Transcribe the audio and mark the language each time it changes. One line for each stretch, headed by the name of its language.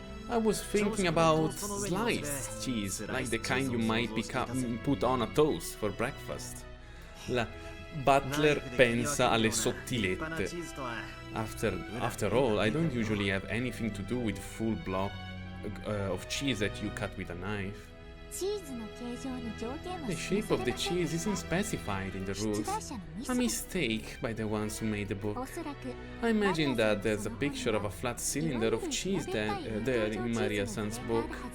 English: I was thinking about sliced cheese, like the kind you might put on a toast for breakfast.
Italian: Butler pensa alle sottilette.
English: After all, I don't usually have anything to do with full block of cheese that you cut with a knife. The shape of the cheese isn't specified in the rules. A mistake by the ones who made the book. I imagine that there's a picture of a flat cylinder of cheese there in Maria-san's book.